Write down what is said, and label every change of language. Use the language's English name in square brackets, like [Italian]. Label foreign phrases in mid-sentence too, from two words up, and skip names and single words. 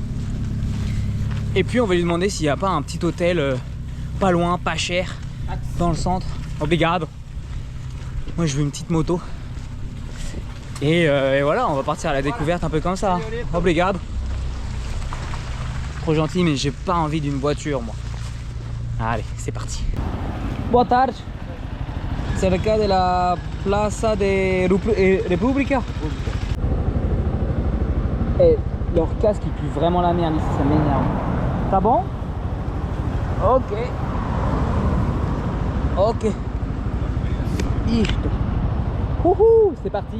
[French] Et puis on va lui demander s'il n'y a pas un petit hôtel pas loin, pas cher, dans le centre. [Portuguese] Obrigado. [French] Moi je veux une petite moto. Et voilà, on va partir à la découverte un peu comme ça. [Portuguese] Obrigado. [French] Trop gentil, mais j'ai pas envie d'une voiture moi. Allez, c'est parti. [Portuguese] Boa tarde. [Spanish] Cerca de la Plaza de República. [French] Et leur casque il pue vraiment la merde ici, ça m'énerve. [Portuguese] Tá bon? Ok. Ok. [French] Isto. Wouhou, c'est parti.